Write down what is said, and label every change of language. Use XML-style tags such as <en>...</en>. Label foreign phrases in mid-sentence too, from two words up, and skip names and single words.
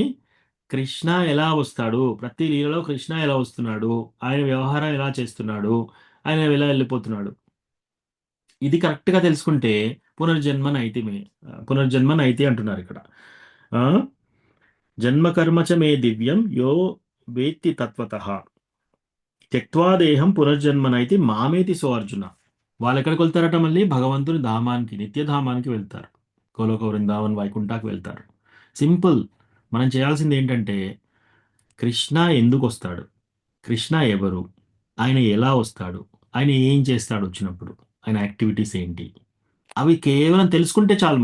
<te>కృష్ణ ఎలా వస్తాడు, ప్రతి లీలలో కృష్ణ ఎలా వస్తున్నాడు, ఆయన వ్యవహారం ఎలా చేస్తున్నాడు, ఆయన ఎలా వెళ్ళిపోతున్నాడు, ఇది కరెక్ట్గా తెలుసుకుంటే</te> <sa>పునర్జన్మ నైతి</sa> <te>అంటున్నారు ఇక్కడ.</te> <sa>జన్మకర్మచ మే దివ్యం యో వేత్తి తత్వతః త్యక్త్వా దేహం పునర్జన్మనైతి మామేతి సో అర్జున.</sa> <te>వాళ్ళు ఎక్కడికి వెళ్తారట? మళ్ళీ భగవంతుని ధామానికి, నిత్యధామానికి వెళ్తారు. గోలోక వృందావన్ వైకుంఠాకి వెళ్తారు. సింపుల్. మనం చేయాల్సింది ఏంటంటే కృష్ణ ఎందుకు వస్తాడు, కృష్ణ ఎవరు, ఆయన ఎలా వస్తాడు, ఆయన ఏం చేస్తాడు, వచ్చినప్పుడు ఆయన యాక్టివిటీస్ ఏంటి, అవి కేవలం తెలుసుకుంటే చాలు.</te>